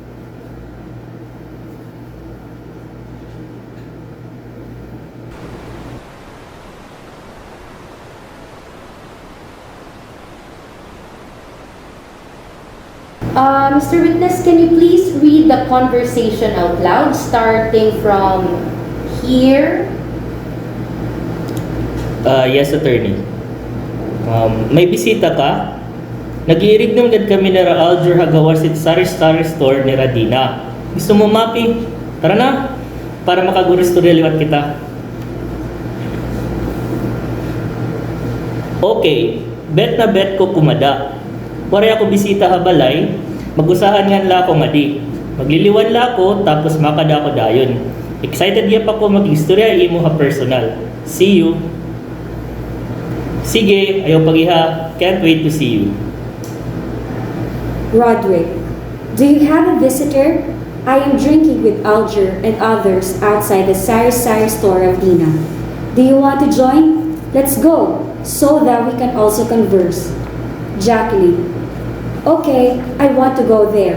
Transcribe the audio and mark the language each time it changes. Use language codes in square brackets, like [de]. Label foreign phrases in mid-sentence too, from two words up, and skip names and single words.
[en] Mr. Witness, can you please read the conversation out loud, starting from here? Yes, [war] attorney. May bisita ka? Nag-iirig nung gad kami na Alger hagawas it sari-sari store ni Radina. Gusto mo mapi? Tara na, para makaguris to liwat kita. Okay, bet na bet ko kumada. Pare ako bisita habalay, mag-usahan nga la ako ngadi. Magliliwan la ako, tapos makada ako dayon. Excited gyap ako mag-istorya imo ha personal. [en] See you. [war] Sige, ayaw pagiha. [en] Can't wait to see you. Roderick, do you have a visitor? I am drinking with Alger and others outside the sari-sari store of Dina. Do you want to join? Let's go, so that we can also converse. Jacqueline, okay, I want to go there.